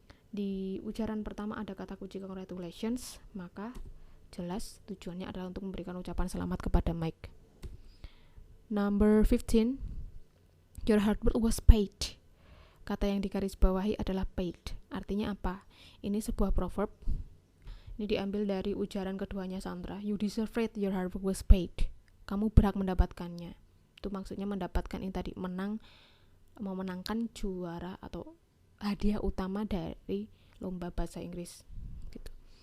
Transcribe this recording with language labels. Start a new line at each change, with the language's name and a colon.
Indonesian: Di ujaran pertama ada kata kunci congratulations, maka jelas tujuannya adalah untuk memberikan ucapan selamat kepada Mike.
English: Number 15. Your hard work was paid.
Indonesian: Kata yang digarisbawahi adalah paid. Artinya apa? Ini sebuah proverb. Ini diambil dari ujaran keduanya Sandra.
English: You deserve it, your hard work was paid.
Indonesian: Kamu berhak mendapatkannya. Itu maksudnya mendapatkan yang tadi memenangkan juara atau hadiah utama dari lomba bahasa Inggris gitu.